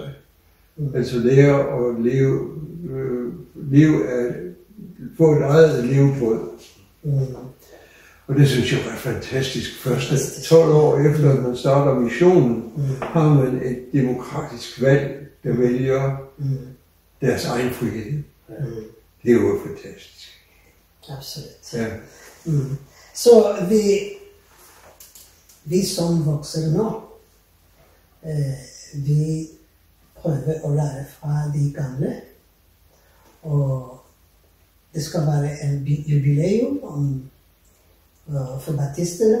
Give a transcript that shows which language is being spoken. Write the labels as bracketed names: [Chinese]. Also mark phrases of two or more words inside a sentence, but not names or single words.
[Danish] Altså lære at få et eget levebrød. Og det synes jeg var fantastisk. Første 12 år efter, at man starter missionen, har man et demokratisk valg, der vælger deres egen frihed. Det er jo fantastisk. Absolut. Ja. [Norwegian] Så vi som vokser nå, vi prøver å lære fra de gamle. [Danish] Og det skal være en jubileum for baptisterne.